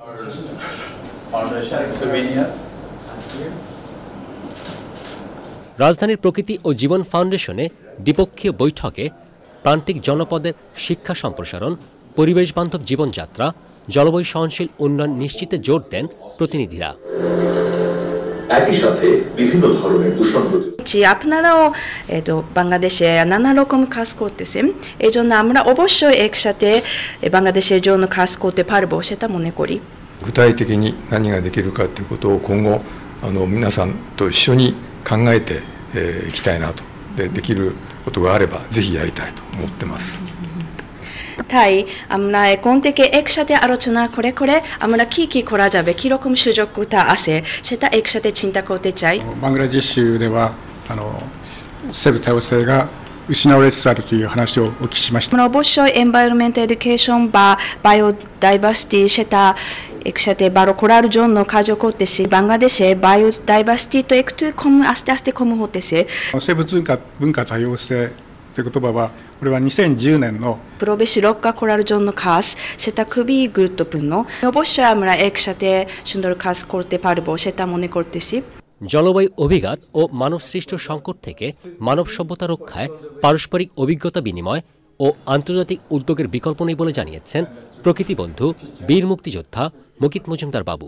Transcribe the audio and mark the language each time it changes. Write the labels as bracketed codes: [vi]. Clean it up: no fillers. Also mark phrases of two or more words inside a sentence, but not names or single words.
[bn] রাজধানীর প্রকৃতি ও জীবন ফাউন্ডেশনে দ্বিপক্ষীয় বৈঠকে প্রান্তিক জনপদের শিক্ষা সম্প্রসারণ, পরিবেশ বান্ধব জীবনযাত্রা, জলবায়ু সহনশীল উন্নয়ন নিশ্চিতে জোর দেন প্রতিনিধিরা। একই সাথে বিভিন্ন ধরনের দূষণ আপনারাও বাংলাদেশে নানা রকম কাজ করতেছেন, এই জন্য আমরা অবশ্যই একসাথে বাংলাদেশের জন্য কাজ করতে পারবো সেটা মনে করি। [ja] 具体的に何ができるかということを今後皆さんと一緒に考えていきたいなと、できることがあればぜひやりたいと思ってます。 [bn] তাই আমরা এখন থেকে একসাথে আলোচনা করে আমরা কি করা যাবে, কি রকম সুযোগতা আছে সেটা একসাথে চিন্তা করতে চাই। [ja] বাংলাদেশ では生物多様性が失われつつあるという話をお聞きしました。 [bn] আমরা অবশ্যই [en] environment education [bn] বা বায়োডাইভার্সিটি সেটা একসাথে বাড়ো করার জন্য কাজ করতেছি। বাংলাদেশে বায়োডাইভার্সিটি তো একটু কম, আস্তে আস্তে কম হতেছে। [ja] 生物文化多様性という言葉はこれは2010年の [bn] পরিবেশ রক্ষা করার জন্য কাজ, সেটা খুবই গুরুত্বপূর্ণ। অবশ্যই আমরা একসাথে সুন্দর কাজ করতে পারবো সেটা মনে করতেছি। জলবায়ু অভিঘাত ও মানবসৃষ্ট সংকট থেকে মানব সভ্যতা রক্ষায় পারস্পরিক অভিজ্ঞতা বিনিময় ও আন্তর্জাতিক উদ্যোগের বিকল্প নেই বলে জানিয়েছেন প্রকৃতি বন্ধু বীর মুক্তিযোদ্ধা মুকিত মজুমদার বাবু।